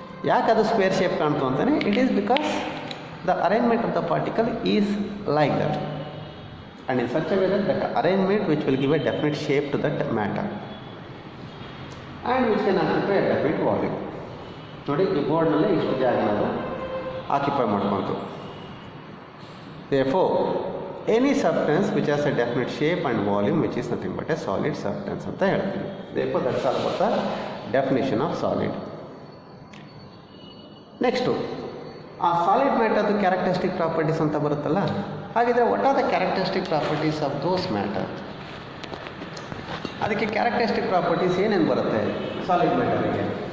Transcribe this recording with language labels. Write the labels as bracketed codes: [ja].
[kn] ಯಾಕೆ ಅದು square shape ಕಾಣ್ತು ಅಂತಾನೆ, [en] It is because the arrangement of the particle is like that and in such a way that arrangement which will give a definite shape to that matter and which can occupy a definite volume. [kn] ನೋಡಿ ಈ ಬೋರ್ಡ್ನಲ್ಲಿ ಇಷ್ಟು ಜಾಗ ನಾವು occupy ಮಾಡ್ಕೊಂತು. [en] Therefore any substance which has a definite shape and volume which is nothing but a solid substance [kn] ಅಂತ ಹೇಳ್ತೀವಿ. [en] Therefore that's all about the definition of solid. [kn] Next ಆ solid ಮ್ಯಾಟರ್ದು characteristic properties ಅಂತ ಬರುತ್ತಲ್ಲ, ಹಾಗಿದ್ರೆ [en] What are the characteristic properties of those matter? [kn] ಅದಕ್ಕೆ characteristic properties ಏನೇನು ಬರುತ್ತೆ solid ಮ್ಯಾಟರಿಗೆ?